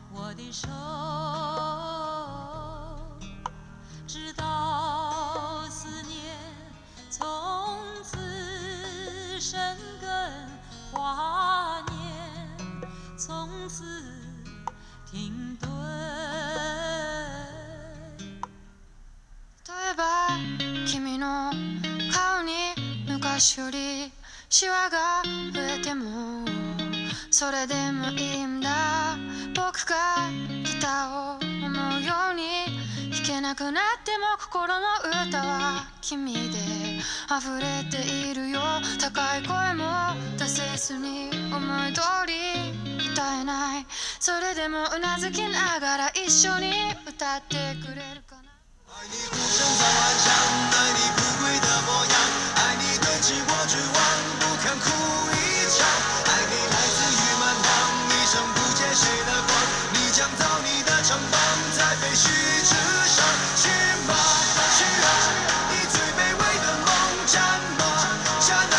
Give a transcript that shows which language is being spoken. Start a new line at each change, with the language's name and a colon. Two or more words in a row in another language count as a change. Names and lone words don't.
Chinese: 我的手，直到思念从此生根，华年从此停顿。
Japanese: 例えば君の顔に昔よりシワが増えてもそれでもいいんだ。僕がギターを思うように弾けなくなっても心の歌は君で溢れているよ。高い声も出せずに思い通り歌えない。それでもうなずきながら一緒に歌ってくれるかな。
Chinese: 爱你孤身在岸上，爱你不归的模样，爱你对峙我绝望，不堪哭一场。爱你来自于蛮荒，一生不见谁的光。你将造你的城邦，在废墟之上。去吧，去啊！以最卑微的梦战吗？战啊！